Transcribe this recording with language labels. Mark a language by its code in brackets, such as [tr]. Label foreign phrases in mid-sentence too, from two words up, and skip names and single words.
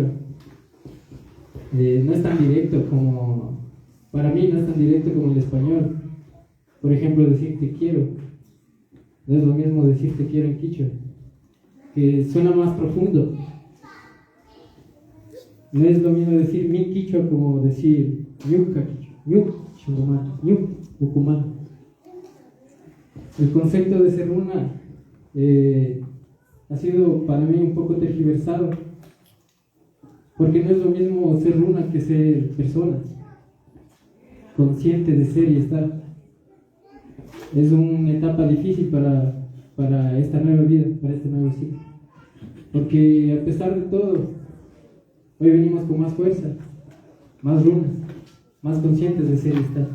[es] No es tan directo como, para mí no es tan directo como el español. Por ejemplo, decir te quiero, no es lo mismo decir te quiero en quichua, que suena más profundo. No es lo mismo decir mi quichua como decir [qu] ñuca quichua, ñuc chingomán, ñuc ucumán. [es] el concepto de ser runa ha sido para mí un poco tergiversado, porque no es lo mismo ser runa que ser persona, consciente de ser y estar. Es una etapa difícil para esta nueva vida, para este nuevo ciclo, porque a pesar de todo, hoy venimos con más fuerza, más runas, más conscientes de ser y estar.